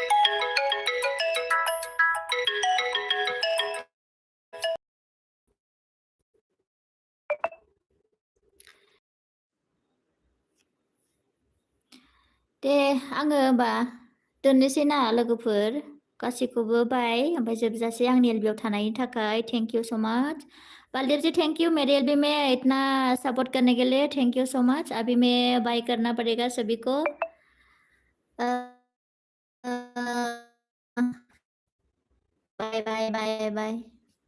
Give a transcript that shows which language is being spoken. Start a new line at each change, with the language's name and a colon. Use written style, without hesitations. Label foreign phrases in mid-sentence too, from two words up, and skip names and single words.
Bodo: दे आङो होमबा दोननोसै ना लोगोफोर गासैखौबो बाय ओमफ्राय जोबजासे आंनि एलबियाव थानायनि थाखाय
English: thank you so much
Hindi: बलदेव जी
English: thank you
Hindi: मेरे एलबी में इतना सपोर्ट करने के लिए
English: thank you so much
Hindi: अभी मैं बाय करना पड़ेगा सभी को
English: bye bye bye bye